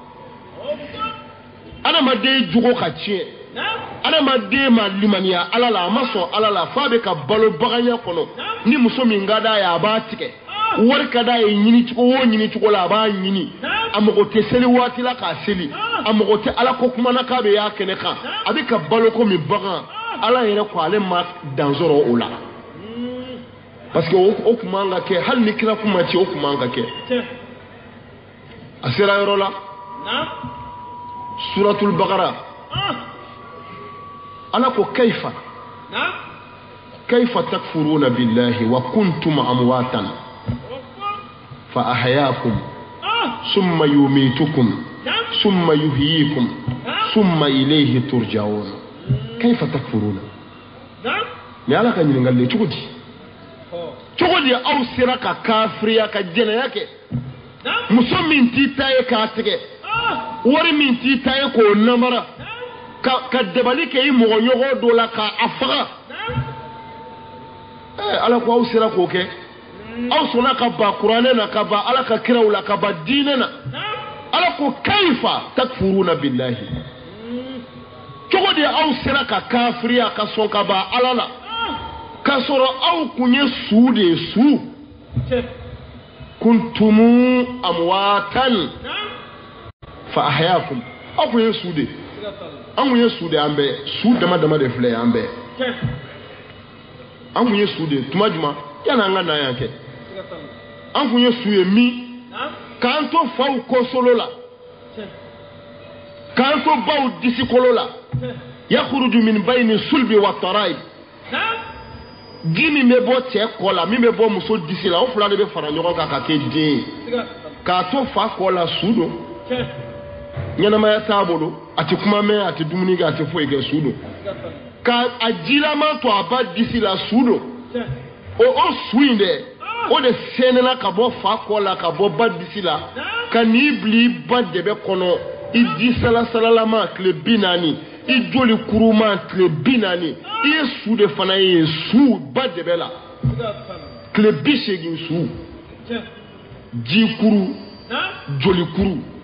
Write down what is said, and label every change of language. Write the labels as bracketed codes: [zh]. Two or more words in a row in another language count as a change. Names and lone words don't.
[bm] adamaden jogo ka tiɲɛ adamaden ma limaniya ala la a ma sɔn ala la f'a bɛ ka balo baganya kɔnɔ ni muso min ka d'a ye a b'a tigɛ wari ka d'a ye ɲini cogo o ɲini cogo la a b'a ɲini a mago tɛ seli waati la k'a seli a mago tɛ ala ko kuma na k'a bɛ y'a kɛnɛ kan a bɛ ka balo komi bagan ala yɛrɛ ko ale ma dan sɔrɔ o la [fr] parce que [bm] o kun man ka kɛ hali ni kira kuma ci o kun man ka kɛ a sera yɔrɔ la suratul baqara ala ko [ar] كيف تكفرون بالله وكنتم أمواتا ف أحياكم ثم يميتكم ثم يحييكم ثم إليه ترجعون كيف تكفرون [bm] ni ala ka ɲiningali le cogo di aw sera ka kafiriya ka jɛnɛya kɛ muso min t'i ta ye k'a tigɛ wari min t'i ta ye k'o namara ka dabali kɛ i mɔgɔɲɔgɔn dɔ la k'a faga ala ko aw sera k'o kɛ aw sɔnna ka ban kuranɛ na ka ban ala ka kiraw la ka ban diinɛ na ala ko [ar] كيف تكفرون بالله [bm] cogo di aw sera ka kafiriya ka sɔn ka ban ala la ka sɔrɔ aw kun ye su de ye su [ar] كنتم أمواتا فأحياكم [bm] aw kun ye su de an kun ye su de an bɛɛ su dama dama de filɛ an bɛɛ an kun ye su de tuma juma yana an ka na yan kɛ an kun ye su ye min k'an to faw kɔsolo la k'an to baw disikolo la [ar] يخرج من بين الصلب والترائب [bm] di min bɛ bɔ cɛ kɔ la min bɛ bɔ muso disi la o fila de bɛ fara ɲɔgɔn kan ka kɛ den ye k'a to fa kɔ la su don ɲɛnamaya t'a bolo a tɛ kuma mɛn a tɛ dumuni kɛ a tɛ foyi kɛ su don ka a jilaman to a ba disi la su don o su in dɛ o de sɛnɛna ka bɔ fa kɔ la ka bɔ ba disi la ka n'i bila i ba dɛbɛ kɔnɔ i di salasalalama tile 40 i joli kuruma tile 40 i ye su de fana ye su ba dɛbɛ la tile 80 su ji kuru joli kuru